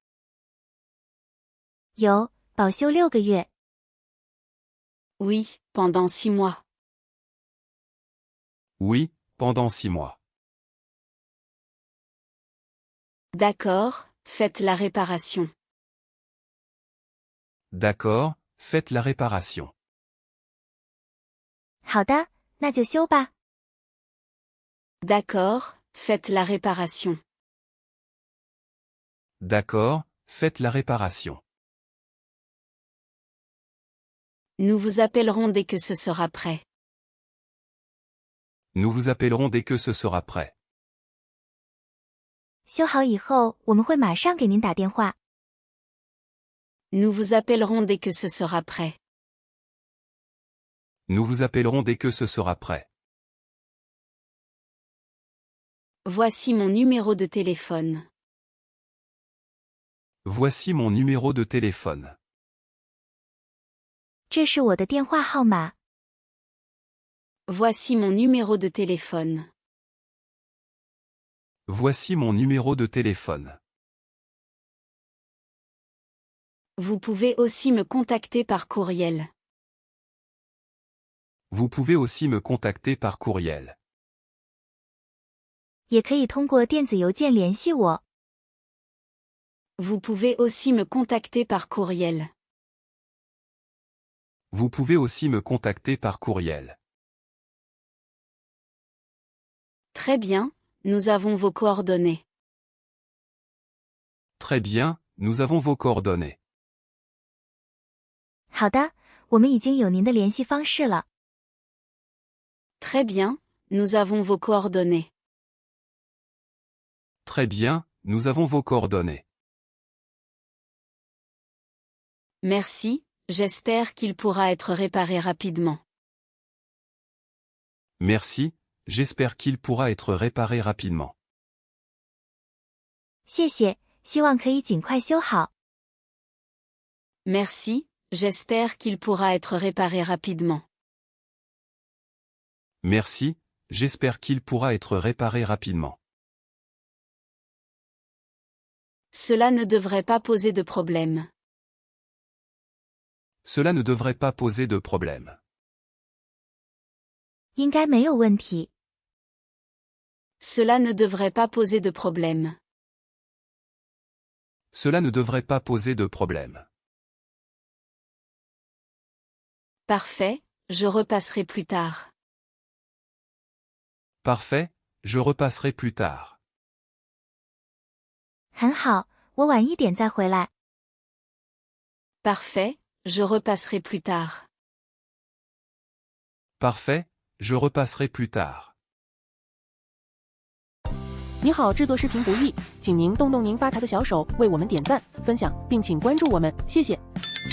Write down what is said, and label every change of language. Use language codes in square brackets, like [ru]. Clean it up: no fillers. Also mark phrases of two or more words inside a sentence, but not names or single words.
[zh] 有，保修6个月。 [fr] Oui, pendant 6 mois. Oui, pendant 6 mois. D'accord, faites la réparation. D'accord, faites la réparation. [zh] 好的，那就修吧。 [fr] D'accord, faites la réparation. D'accord, faites la réparation. Nous vous appellerons dès que ce sera prêt. Nous vous appellerons dès que ce sera prêt. [zh] 修好以后，我们会马上给您打电话。 [fr] Nous vous appellerons dès que ce sera prêt. Nous vous appellerons dès que ce sera prêt. Voici mon numéro de téléphone. Voici mon numéro de téléphone. [zh] 这是我的电话号码。 [fr] Voici mon numéro de téléphone. Voici mon numéro de téléphone. Vous pouvez aussi me contacter par courriel. Vous pouvez aussi me contacter par courriel. [zh] 也可以通过电子邮件联系我。 [fr] Vous pouvez aussi me contacter par courriel. Vous pouvez aussi me contacter par courriel. Très bien, nous avons vos coordonnées. Très bien, nous avons vos coordonnées. [zh] 好的，我们已经有您的联系方式了。 [fr] Très bien, nous avons vos coordonnées. Très bien, nous avons vos coordonnées. Merci, j'espère qu'il pourra être réparé rapidement. Merci, j'espère qu'il pourra être réparé rapidement. [zh] 谢谢，希望可以尽快修好。 [fr] Merci, j'espère qu'il pourra être réparé rapidement. Merci, j'espère qu'il pourra être réparé rapidement. Cela ne devrait pas poser de problème. Cela ne devrait pas poser de problème. [zh] 应该没有问题。 [fr] Cela ne devrait pas poser de problème. Cela ne devrait pas poser de problème. Parfait, je repasserai plus tard. Parfait, je repasserai plus tard. [zh] 很好，我晚一点再回来。 [fr] Parfait, je repasserai plus tard. Parfait, je repasserai plus tard. [zh] 你好，制作视频不易，请您动动您发财的小手，为我们点赞、分享，并请关注我们，谢谢。